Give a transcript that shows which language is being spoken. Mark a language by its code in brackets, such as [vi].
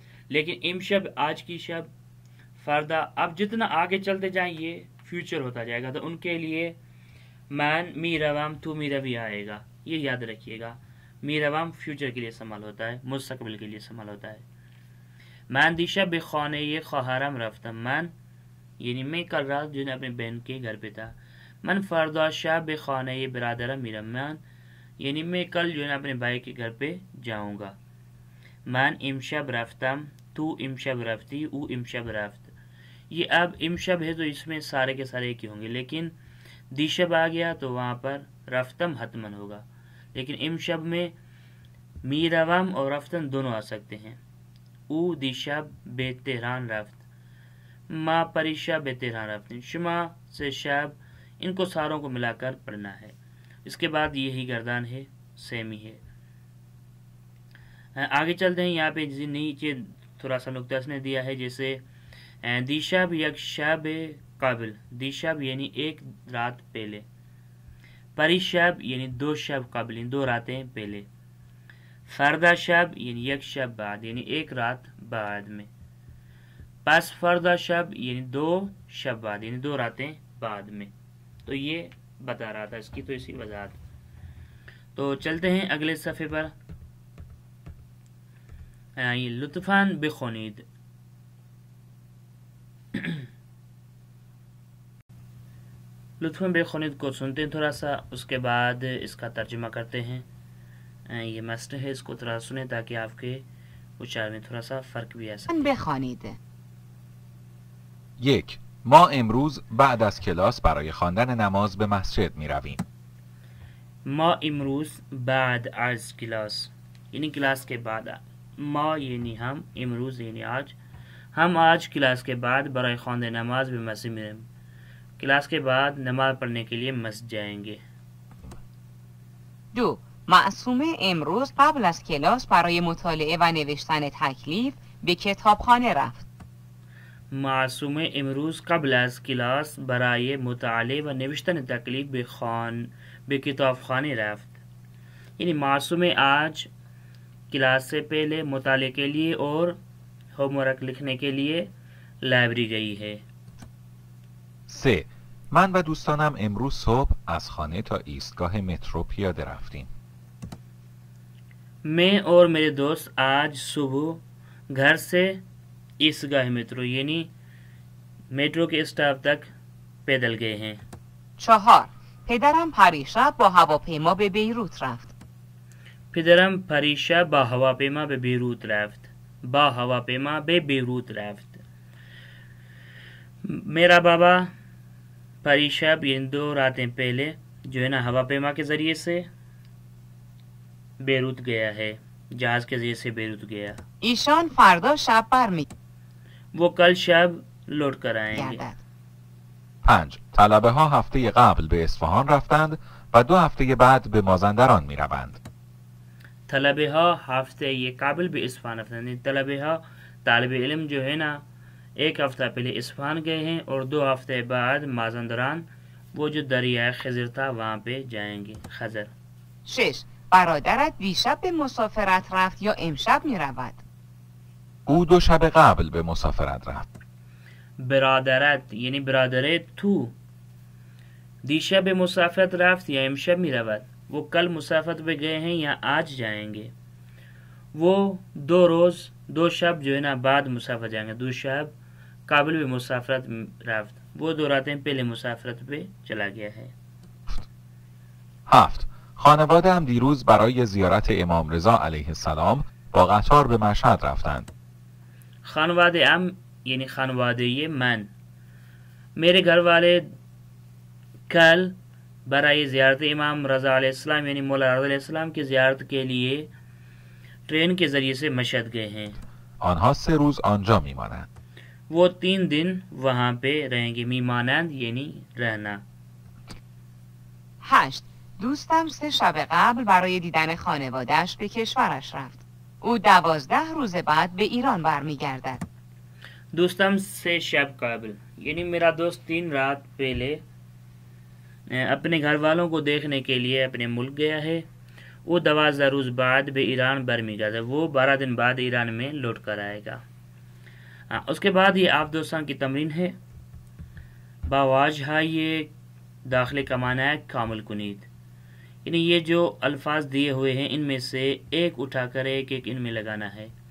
[ur] لیکن امشب آج کی شب، فردا، اب جتنا آگے چلتے جائیں یہ فیوچر ہوتا جائے گا، تو ان کے لیے [fa] من میروم تو میروی [ur] آئے گا. یہ یاد رکھیے گا، میروم فیوچر کے لیے استعمال ہوتا ہے، مستقبل کے لیے استعمال ہوتا ہے. [fa] من دیشب به خانه خواهرم رفتم. [ur] من یعنی میں کل رات جو ہے اپنے بہن کے گھر پہ تھا. [fa] من فردا شب به خانه برادرم میرم. [ur] من یعنی میں کل جو ہے اپنے بھائی کے گھر پہ جاؤں گا. [fa] من امشب رفتم، تو امشب رفتی، او امشب رفت. [ur] یہ اب امشب ہے تو اس میں سارے کے سارے ایک ہی ہوں گے، لیکن دیشب آ گیا تو وہاں پر رفتم حتمن ہوگا. لیکن امشب میں میروم اور رفتم دونوں آ سکتے ہیں. [fa] او دیشب به تهران رفت، ما پریشب به تهران رفتیم. [ur] شما سے شب، ان کو ساروں کو ملا کر پڑھنا ہے. اس کے بعد یہی گردان ہے، سیمی ہے. آگے چلتے ہیں. یہاں پہ نیچے تھوڑا سا نقطہ اس نے دیا ہے، جیسے [fa] دیشب یک شب قبل، [ur] دیشب یعنی 1 رات پہلے، پریشب یعنی [fa] 2 شب قبل، [ur] 2 راتیں پہلے، فردا شب یعنی [fa] 1 شب بعد، [ur] یعنی 1 رات بعد میں، پس فردا شب یعنی [fa] 2 شب بعد، [ur] یعنی 2 راتیں بعد میں. تو یہ بتا رہا تھا، اس کی تو اسی وضاحت. تو چلتے ہیں اگلے صفحے پر. [fa] یہ لطفاً بخونید. [ur] لطفاً بخونید کو سنتے ہیں تھوڑا سا، اس کے بعد اس کا ترجمہ کرتے ہیں. یہ مسٹ ہے، اس کو تھوڑا سنیں تاکہ آپ کے اچار میں تھوڑا سا فرق بھی آ [fa] بخوانید. 1. ما امروز بعد از کلاس برای خواندن نماز به مسجد می رویم. ما امروز بعد از کلاس [ur] یعنی کلاس کے بعد، ما یعنی ہم، امروز یعنی آج، ہم آج کلاس کے بعد [fa] برای خواندن نماز به مسجد می رویم. [ur] کلاس کے بعد نماز پڑھنے کے لیے مسجد جائیں گے. 2. [fa] معصومه امروز قبل از کلاس برای مطالعه و نوشتن تکلیف به کتابخانه رفت. معصومه امروز قبل از کلاس برای مطالعه و نوشتن تکلیف به کتابخانه رفت. [ur] یعنی معصومه آج کلاس سے پہلے مطالعے کے لیے اور ہوم ورک لکھنے کے لیے لائبریری گئی ہے. 3. [fa] من و دوستانم امروز صبح از خانه تا ایستگاه مترو پیاده رفتیم. [ur] میں اور میرے دوست آج صبح گھر سے ایستگاه مترو یعنی میٹرو کے اسٹاپ تک پیدل گئے ہیں. [fa] 4. پدرم پریشب با هواپیما به بیروت رفت. پدرم پریشا با هواپیما به بیروت رفت. با هواپیما به بیروت رفت. [ur] میرا بابا پریشب یعنی 2 راتیں پہلے جو ہے نا ہواپیما کے ذریعے سے بیروت گیا ہے، جہاز کے ذریعے سے بیروت گیا. [fa] ایشان فردا شب [ur] وہ کل شب لوٹ کر آئیں گے. [fa] برمیگردد. 5. طلبه ها هفته قبل به اصفهان رفتند و 2 هفته بعد به مازندران می روند. طلبه ها ہفتے یہ قابل بھی اصفہان رفتند. [ur] طلبه ها طالب علم جو ہے نا ایک ہفتہ پہلے اصفہان گئے ہیں اور 2 ہفتے بعد مازندران، وہ جو دریائے خضر تھا وہاں پہ جائیں گے. خضر. 6. [fa] برادرت دیشب به مسافرت رفت یا امشب می رود؟ او 2 شب قبل به مسافرت رفت. برادرت یعنی برادر تو دیشب مسافرت رفت یا امشب می رود. [ur] وہ کل مسافرت پہ گئے ہیں یا آج جائیں گے. وہ 2 شب جو ہے نا بعد مسافرت جائیں گے. [fa] 2 شب قابل به مسافرت رفت، [ur] وہ 2 راتیں پہلے مسافرت پہ چلا گیا ہے. 7. [fa] خانواده هم دیروز برای زیارت امام رضا علیه السلام با قطار به مشهد رفتند. خانواده ام [ur] یعنی [fa] خانواده من، [ur] میرے گھر والے کل [fa] برای زیارت امام رضا علیہ السلام [ur] یعنی مولا رضا علیہ السلام کی زیارت کے لیے ٹرین کے ذریعے سے مشہد گئے ہیں. [fa] آنها 3 روز آنجا میمانند. [ur] وہ 3 دن وہاں پہ رہیں گے. میمانند یعنی رہنا. 8. [fa] دوستم 3 شب قبل برای دیدن خانواده‌اش به کشورش رفت. او 12 روز بعد به ایران برمیگردد. [ur] دوستم 3 شب قبل یعنی میرا دوست 3 رات پہلے اپنے گھر والوں کو دیکھنے کے لیے اپنے ملک گیا ہے. [fa] وہ 12 روز بعد به ایران برمیگردد. [ur] وہ 12 دن بعد ایران میں لوٹ کر آئے گا. اس کے بعد یہ آپ دوستان کی تمرین ہے. [fa] با واجه‌های داخل [ur] کا معنی ہے [fa] کامل کنید، [ur] یعنی یہ جو الفاظ دیے ہوئے ہیں ان میں سے ایک اٹھا کر ایک ان میں لگانا ہے.